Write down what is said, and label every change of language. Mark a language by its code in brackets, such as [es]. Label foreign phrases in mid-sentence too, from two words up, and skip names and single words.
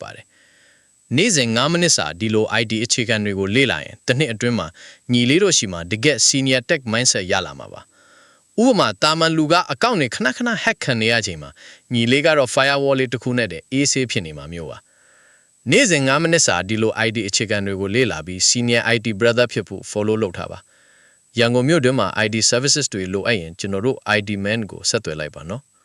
[my] ပါတယ်နေ့စဉ်9မိနစ်စာဒီလို ID အခြေခံတွေကိုလေ့လာရင်တစ်နှစ်အတွင်းမှာညီလေးတို့ရှိမှတကယ် [en] senior tech mindset [my] ရလာမှာပါဥပမာတာမန်လူကအကောင့်တွေခဏခဏ hack ခံနေရချိန်မှာညီလေးကတော့ firewall လေးတစ်ခုနဲ့တည်းအေးဆေးဖြစ်နေမှာမျိုးပါနေ့စဉ်9မိနစ်စာဒီလို ID အခြေခံတွေကိုလေ့လာပြီး [en] senior IT brother [my] ဖြစ်ဖို့ follow လုပ်ထားပါရန်ကုန်မြို့တွင်မှာ [en] ID services [my] တွေလိုအပ်ရင်ကျွန်တော်တို့ ID man ကိုဆက်သွယ်လိုက်ပါနော်